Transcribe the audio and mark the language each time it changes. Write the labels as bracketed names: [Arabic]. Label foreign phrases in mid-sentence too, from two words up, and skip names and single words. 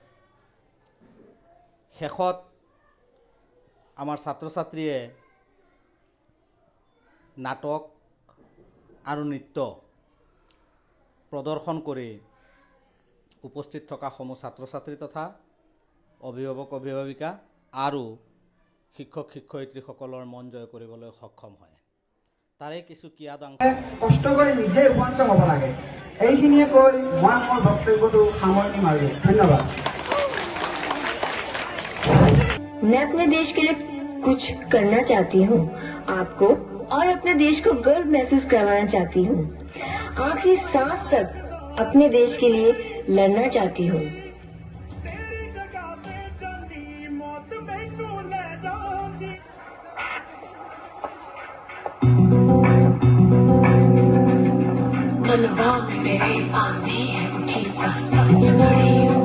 [Assamese] শেষত আমাৰ ছাত্ৰ ছাত্ৰীয়ে নাটক আৰু নৃত্য প্ৰদৰ্শন কৰি উপস্থিত থকা সমূহ ছাত্ৰ ছাত্ৰী তথা অভিভাৱক অভিভাৱিকা আৰু শিক্ষক শিক্ষয়িত্ৰীসকলৰ মন জয় কৰিবলৈ সক্ষম হয়। তাৰে কিছু কিয়াদাংশ কষ্ট কৰি নিজে উপনীত হ'ব লাগে। এইখিনিয়ে কৈ মই মোৰ বক্তব্যটো সামৰণি মাৰিলোঁ। ধন্যবাদ। [Hindi] मैं अपने देश के लिए कुछ करना चाहती हूँ, आपको और अपने देश को गर्व महसूस करवाना चाहती हूँ। आखिरी सांस तक अपने देश के लिए लड़ना चाहती हूँ। मनवा में मेरे आंधी है उठी बस अपनी खड़ी हूँ